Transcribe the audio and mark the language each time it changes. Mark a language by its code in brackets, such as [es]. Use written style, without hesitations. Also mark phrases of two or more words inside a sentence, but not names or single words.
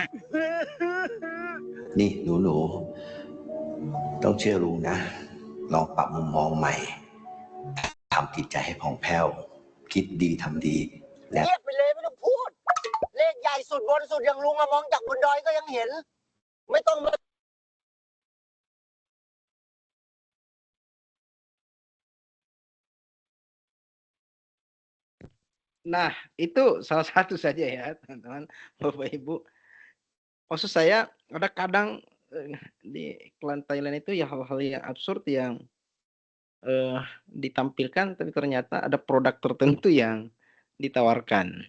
[th] นี่หนูๆต้องเชื่อลุงนะ ลองปรับมุมมองใหม่ทำจิตใจให้ผ่องแผ้ว คิดดีทำดีและ เงียบไปเลยไม่ต้องพูด เลขใหญ่สุดบนสุดอย่างลุงอะมองจากบนดอยก็ยังเห็น ไม่ต้องมา [id] Nah, itu salah satu saja ya, teman-teman, Bapak Ibu. Maksud saya ada kadang di iklan Thailand itu ya hal-hal yang absurd yang ditampilkan, tapi ternyata ada produk tertentu yang ditawarkan.